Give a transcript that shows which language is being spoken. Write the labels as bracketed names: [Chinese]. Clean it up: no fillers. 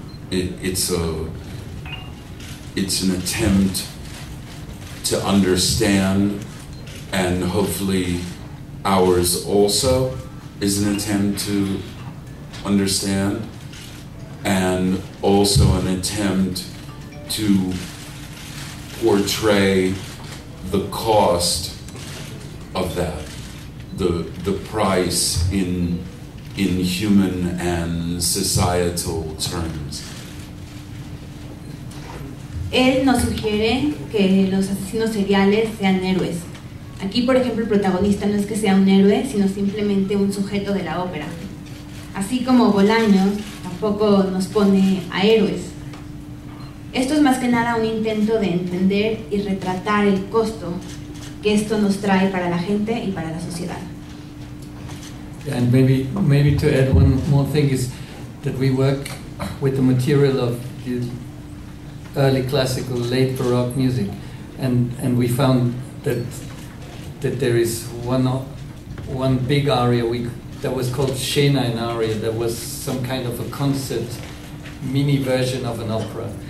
[English] It's an attempt to understand, and hopefully ours also is an attempt to understand, and also an attempt to portray the cost of that, the price in human and societal terms. [Spanish] Él nos sugiere que los asesinos seriales sean héroes. Aquí, por ejemplo, el protagonista no es que sea un héroe, sino simplemente un sujeto de la ópera. Así como Bolaño tampoco nos pone a héroes. Esto es más que nada un intento de entender y retratar el costo que esto nos trae para la gente y para la sociedad. [English] And maybe to add one more thing is that we work with the material of the early classical, late Baroque music, and we found that there is one big aria that was called Scena in aria, that was some kind of a concert mini version of an opera.